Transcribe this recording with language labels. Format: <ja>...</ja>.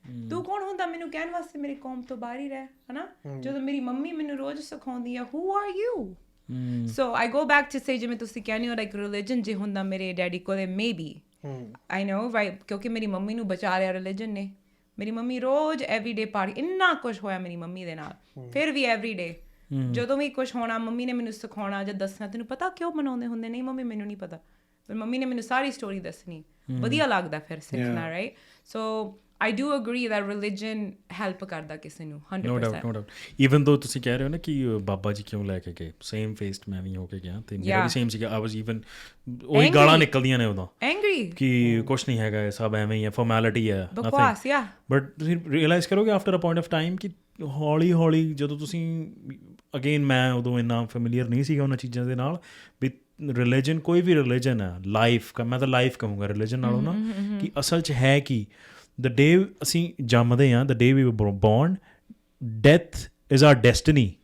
<pa>ਤੂੰ ਕੌਣ ਹੁੰਦਾ ਮੈਨੂੰ ਕਹਿਣ ਵਾਸਤੇ ਮੇਰੀ ਕੌਮ ਤੋਂ ਬਾਹਰ ਹੀ ਰਹਿ, ਹੈ ਨਾ। ਜਦੋਂ ਮੇਰੀ ਮੰਮੀ ਮੈਨੂੰ ਰੋਜ਼ ਸਿਖਾਉਂਦੀ ਆ</pa> <en>who are you, so I go back to say</en> <pa>ਜਿਵੇਂ ਤੁਸੀਂ ਕਹਿੰਦੇ ਹੋ ਲਾਈਕ ਰਿਲੀਜਨ ਜੇ ਹੁੰਦਾ ਮੇਰੇ ਡੈਡੀ ਕੋਲੇ</pa> <en>maybe I know, right,</en> <pa>ਕਿਉਂਕਿ ਮੇਰੀ ਮੰਮੀ ਨੂੰ ਬਚਾ ਲਿਆ ਰਿਲੀਜਨ ਨੇ। ਮੇਰੀ ਮੰਮੀ ਰੋਜ਼ ਐਵਰੀਡੇ ਪਾਰਟੀ, ਇੰਨਾ ਕੁਛ ਹੋਇਆ ਮੇਰੀ ਮੰਮੀ ਦੇ ਨਾਲ, ਫਿਰ ਵੀ ਐਵਰੀਡੇ ਜਦੋਂ ਵੀ ਕੁਛ ਹੋਣਾ ਮੰਮੀ ਨੇ ਮੈਨੂੰ ਸਿਖਾਉਣਾ ਜਾਂ ਦੱਸਣਾ, ਤੈਨੂੰ ਪਤਾ ਕਿਉਂ ਮਨਾਉਂਦੇ ਹੁੰਦੇ, ਨਹੀਂ ਮੰਮੀ ਮੈਨੂੰ ਨਹੀਂ ਪਤਾ, ਪਰ ਮੰਮੀ ਨੇ ਮੈਨੂੰ ਸਾਰੀ ਸਟੋਰੀ ਦੱਸਣੀ, ਵਧੀਆ ਲੱਗਦਾ ਫਿਰ ਸਿੱਖਣਾ, right. So</pa> <en>I do agree that religion help</en> <pa>ਕਰਦਾ ਕਿਸੇ ਨੂੰ</pa> <en>100%. No doubt. Even though</en> <pa>ਤੁਸੀਂ ਕਹਿ ਰਹੇ ਹੋ ਨਾ ਕਿ ਬਾਬਾ ਜੀ ਕਿਉਂ ਲੈ ਕੇ ਗਏ, ਸੇਮ ਫੇਸਡ ਮੈਂ ਵੀ ਹੋ ਕੇ ਗਿਆ ਤੇ ਮੇਰਾ ਵੀ ਸੇਮ ਸੀਗਾ.</pa> <en>I was even</en> <pa>ਉਹੀ ਗਾਲਾਂ ਨਿਕਲਦੀਆਂ ਨੇ ਉਦੋਂ</pa> <en>angry</en> <pa>ਕਿ ਕੁਛ ਨਹੀਂ ਹੈਗਾ, ਇਹ ਸਭ ਐਵੇਂ ਹੀ ਹੈ, ਫਾਰਮੈਲਿਟੀ ਹੈ, ਬਕਵਾਸ. ਬਟ ਤੁਸੀਂ ਰਿਅਲਾਈਜ਼ ਕਰੋਗੇ after a point of time ਕਿ ਹੌਲੀ ਹੌਲੀ ਜਦੋਂ ਤੁਸੀਂ ਅਗੇਨ ਮੈਂ ਉਦੋਂ ਇੰਨਾ ਫੈਮੀਲੀਅਰ ਨਹੀਂ ਸੀਗਾ ਉਹਨਾਂ ਚੀਜ਼ਾਂ ਦੇ ਨਾਲ ਵੀ ਰਿਲੀਜਨ ਕੋਈ ਵੀ ਰਿਲੀਜਨ ਹੈ, ਲਾਈਫ ਮੈਂ ਤਾਂ ਲਾਈਫ ਕਹੂੰਗਾ ਰਿਲੀਜਨ ਨਾਲੋਂ ਨਾ, ਕਿ ਅਸਲ 'ਚ ਹੈ ਕਿ</pa> <en>the day ਅਸੀਂ ਜੰਮਦੇ ਹਾਂ, the day we were born, death is our destiny.</en>